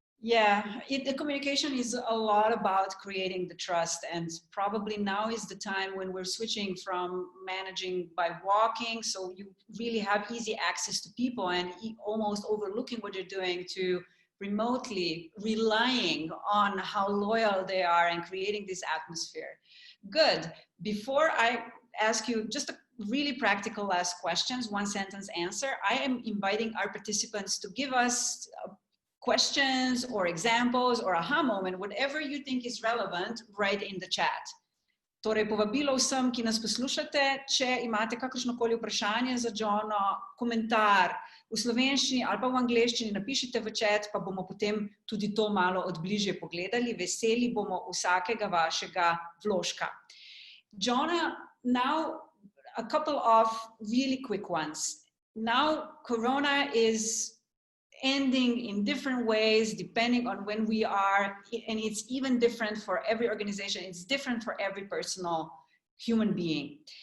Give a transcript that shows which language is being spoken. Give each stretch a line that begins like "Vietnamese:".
English: Yeah, the communication is a lot about creating the trust, and probably now is the time when we're switching from managing by walking, so you really have easy access to people and almost overlooking what you're doing, to remotely relying on how loyal they are and creating this atmosphere. Good. Before I ask you just a really practical last questions, 1 sentence answer, I am inviting our participants to give us questions or examples or aha moment, whatever you think is relevant, right in the chat.
Slovenian: Torej, povabilo vsem, ki nas poslušate, če imate kakršnokoli vprašanje za Johno, komentar v slovenščini ali pa v angleščini, napišite v chat, pa bomo potem tudi to malo od bližje pogledali. Veseli bomo vsakega vašega vložka.
English: Johno, now a couple of really quick ones. Now, Corona is ending in different ways depending on when we are, and it's even different for every organization, it's different for every personal human being.